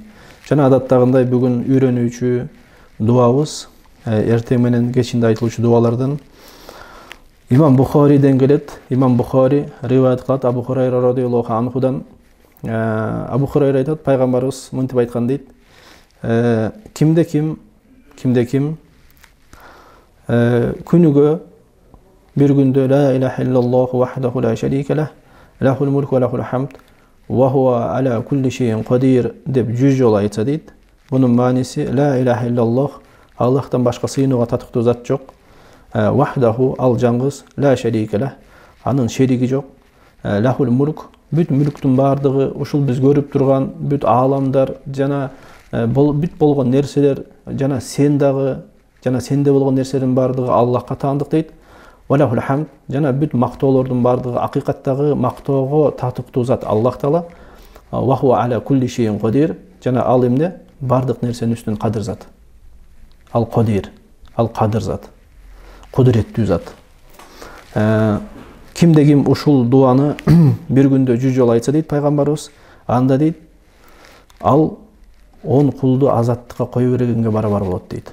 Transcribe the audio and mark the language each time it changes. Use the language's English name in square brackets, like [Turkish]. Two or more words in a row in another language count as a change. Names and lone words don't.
[Kyrgyz] Жана адаттагындай бүгүн үйрөнүүчү дуабыз эртең менен кечинде айтылуучу дубалардан Имам Бухариден келет. Имам Бухари риваят кылат Абу Хурайра [Arabic] رضي الله عنه. [Kyrgyz] Абу Хурайра айтат, пайгамбарыбыз мынтип айткан дейт: кимде ким күнүгө бир күндө [Arabic] لا إله إلا الله وحده لا شريك له، له الملك وله الحمد، وهو على كل شيء قدير [Kyrgyz] деп 100 жолу айтса дейт. Бунун мааниси [Arabic] لا إله إلا الله, [Kyrgyz] Аллахтан башка сыйынууга татыктуу зат жок. Вахдаху, ал жаңгыз, [Arabic] لا شريك له, [Kyrgyz] анын шериги жок. [Arabic] له الملك, [Kyrgyz] бүт мүлктүн бардыгы, ушул биз көрүп турган бүт ааламдар жана бүт болгон нерселер, жана сен дагы, жана сенде болгон нерселердин бардыгы Аллахка таандык дейт. [Arabic] وله الحمد, [Kyrgyz] жана бүт мактоолордун бардыгы акыйкаттагы мактоого татыктуу зат Аллах Таала. [Arabic] وهو على كل شيء قدير, [Kyrgyz] жана ал эмне бардык нерсенин үстүнөн кадыр зат. Ал кадир, ал кадыр зат. Кудуреттүү зат. Кимде ким ушул дуаны бир күндө 100 жолу айтса дейт пайгамбарыбыз, анда дейт ал 10 кулду азаттыкка кое бергенге барабар болот дейт.